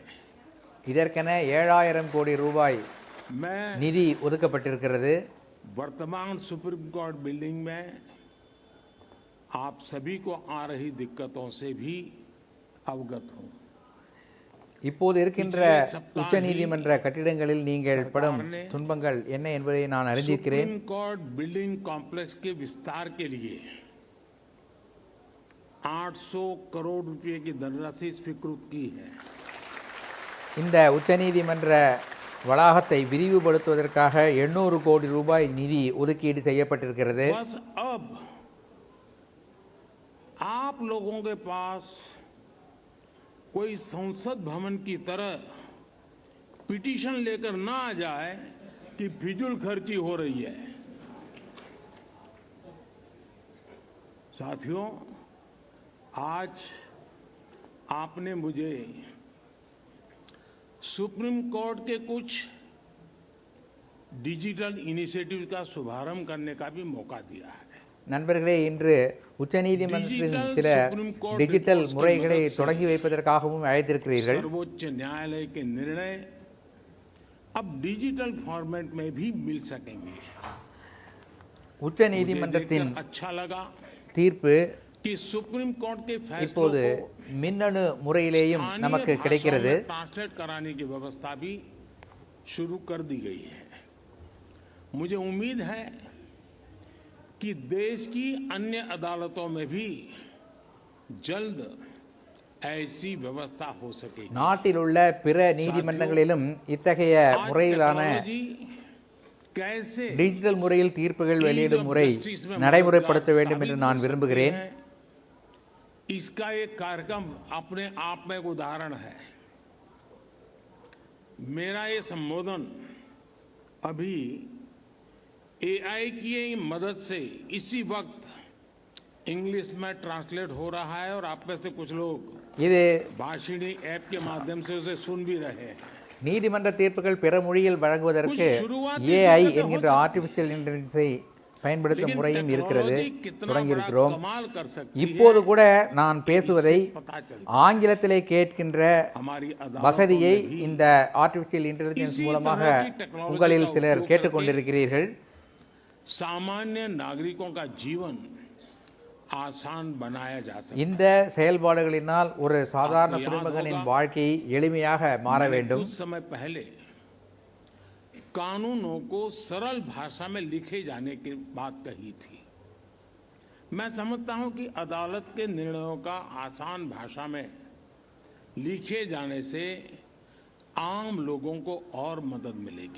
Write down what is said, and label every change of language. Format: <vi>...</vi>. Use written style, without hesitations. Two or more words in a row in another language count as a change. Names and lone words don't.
<ta>இதற்கென 7,000 கோடி ரூபாய் நிதி ஒதுக்கப்பட்டிருக்கிறது.</ta> <hi>वर्तमान सुप्रीम कोर्ट बिल्डिंग में आप सभी को आ रही दिक्कतों से भी अवगत हूं.</hi> <ta>இப்போது இருக்கின்ற உச்ச நீதிமன்ற கட்டிடங்களில் நீங்கள் படும் துன்பங்கள் என்ன என்பதை நான் அறிந்திருக்கிறேன்.</ta> <en>Supreme Court building complex</en> <hi>के विस्तार के लिए 800 करोड़ रुपए की धनराशि स्वीकृत की है.</hi> <ta>இந்த உச்ச நீதிமன்ற வளாகத்தை விரிவுபடுத்துவதற்காக 800 கோடி ரூபாய் நிதி ஒதுக்கீடு செய்யப்பட்டிருக்கிறது.</ta> <hi>बस अब आप लोगों के पास कोई संसद भवन की तरह पिटीशन लेकर ना आ जाए कि फिजूल खर्ची हो रही है. साथियों, आज आपने मुझे सुप्रीम कोर्ट के कुछ</hi> <en>digital initiative</en> <hi>का शुभारंभ करने का भी मौका दिया है.</hi> <ta>நண்பர்களே, இன்று உச்ச நீதிமன்றத்தின் சில டிஜிட்டல் முறைகளை தொடங்கி வைப்பதற்காகவும் அழைத்திருக்கிறீர்கள்.</ta> <hi>सर्वोच्च न्यायालय के निर्णय अब</hi> <en>digital format</en> <hi>में भी मिल सकेंगे.</hi> <ta>உச்ச நீதிமன்றத்தின்</ta> <hi>अच्छा लगा</hi> <ta>தீர்ப்பு</ta> <hi>कि सुप्रीम कोर्ट के</hi> <ta>இப்போது மின்னணு முறையிலேயும் நமக்கு கிடைக்கிறது.</ta> <hi>ट्रांसलेट कराने की व्यवस्था भी शुरू कर दी गई है. मुझे उम्मीद है कि देश की अन्य अदालतों में भी जल्द ऐसी व्यवस्था हो सकेगी.</hi> <ta>நாட்டில் உள்ள பிற நீதிமன்றங்களிலும் இத்தகைய முறையிலான டிஜிட்டல் முறையில் தீர்ப்புகள் வெளியிடும் முறை நடைமுறைப்படுத்த வேண்டும் என்று நான் விரும்புகிறேன்.</ta> <hi>इसका एक कार्यक्रम अपने आप में एक उदाहरण है. मेरा ये संबोधन अभी एआई की मदद से इसी वक्त इंग्लिश में ट्रांसलेट हो रहा है और आप में से कुछ लोग</hi> <ta>இது</ta> <hi>भाषिणी ऐप के माध्यम से उसे सुन भी रहे हैं.</hi> <ta>நீதிமன்ற தீர்ப்புகள் பிற மொழியில் வழங்குவதற்கு ஏஐ என்கின்ற</ta> <en>artificial intelligence-ை</en> <ta>பயன்படுத்தும் முறையும் இருக்கிறது, தொடங்கியிருக்கிறோம். இப்போது கூட நான் பேசுவதை ஆங்கிலத்திலே கேட்கின்ற வசதியை இந்த</ta> <en>artificial intelligence</en> <ta>மூலமாக உங்களில் சிலர் கேட்டுக்கொண்டிருக்கிறீர்கள்.</ta> <hi>सामान्य नागरिकों का जीवन आसान बनाया जा सकता है.</hi> <ta>இந்த செயல்பாடுகளினால் ஒரு சாதாரண குடிமகனின் வாழ்க்கை எளிமையாக மாற வேண்டும்.</ta> <hi>कुछ समय पहले कानूनों को सरल भाषा में लिखे जाने की बात कही थी. मैं समझता हूं कि अदालत के निर्णयों का आसान भाषा में लिखे जाने से आम लोगों को और मदद मिलेगी.</hi>